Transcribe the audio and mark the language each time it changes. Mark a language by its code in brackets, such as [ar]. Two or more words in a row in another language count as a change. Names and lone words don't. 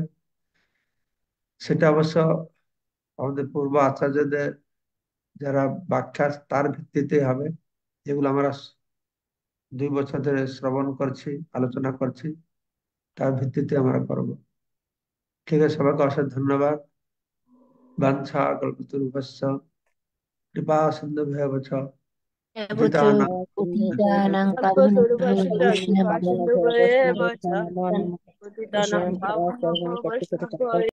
[bn] সেটা অবশ্য আমাদের পূর্ব আচার্যদের যারা ব্যাখ্যা তার ভিত্তিতে হবে, যেগুলো আমরা 2 বছর ধরে শ্রবণ করছি, আলোচনা করছি, তার ভিত্তিতে আমরা করব। ঠিক আছে, সবাইকে অশেষ ধন্যবাদ। [sa] বাঞ্ছা কল্পতরুভ্যশ্চ কৃপা সিন্ধুভ্যেব চ পতিতানাং পতিতানাং কল্পতরুভ্যশ্চ বৈষ্ণবেভ্যো কৃপা সিন্ধু ভবেব চ পতিতানাং পাবনেভ্যো বৈষ্ণবেভ্যো